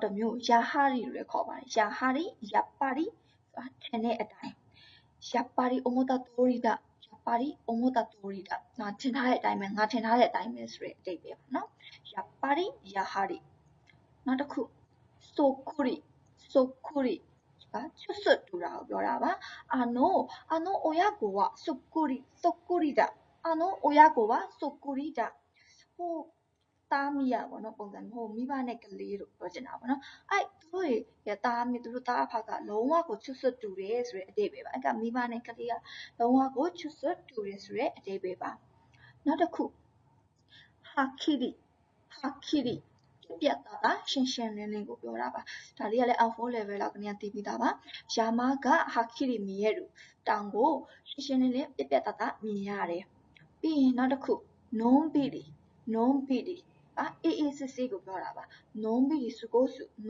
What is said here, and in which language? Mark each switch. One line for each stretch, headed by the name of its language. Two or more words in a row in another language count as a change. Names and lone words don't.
Burmese: တစ်မျိုးယာဟာရီလို့လည်းခေါ်ပါတယ်ယာဟာရီယာပါရီဆိုတာထင်တဲ့အတိုင်း
Japanese: やっぱり思った通りだやっぱり思った通りだ
Burmese: ငါထင်ထားတဲ့အတိုင်းပဲငါထင်ထားတဲ့အတိုင်းပဲဆိုတဲ့အဓိပ္ပာယ်ပါနော်ယာ ပါရီယာဟာရီနောက်တစ်ခုဆိုကူရီဆိုကူရီကချွတ်ဆွတ်တူတာကိုပြောတာပါ
Japanese: あの親子はそ
Burmese: っくりだあの親子はそっくりだဟိုသားမီးရပေါ့နော်ပုံစံဟိုမိဘနဲ့ကလေးလို့ပြောချင်တာပေါ့နော်အဲ့သူတို့ရဲ့သားမီးသူတို့သားအဖ ကလုံးဝကိုချွတ်ဆွတ်တူတယ်ဆိုတဲ့အဓိပ္ပာယ်ပါအဲ့ကမိဘနဲ့ကလေးကလုံးဝကိုချွတ်ဆွတ်တူတယ်ဆိုတဲ့အဓိပ္ပာယ်ပါနောက်တစ်ခုဟာခီရီပြတ်သားတာရှင်းလင်းကိုပြောတာပါဒါလေးကလည်း L4 level လောက်ကနေသိပြီးသားပါ
Japanese: 山がはっきり
Burmese: မြင်ရလို့တောင်ကိုရှင်းလင်းပြတ်သားမြင်ရတယ်ပြီးရင်နောက်တစ်ခုနုံးပီလီအေးအေးဆေးဆေးကိုပြောတာပါနုံးပီလီစုကိုစု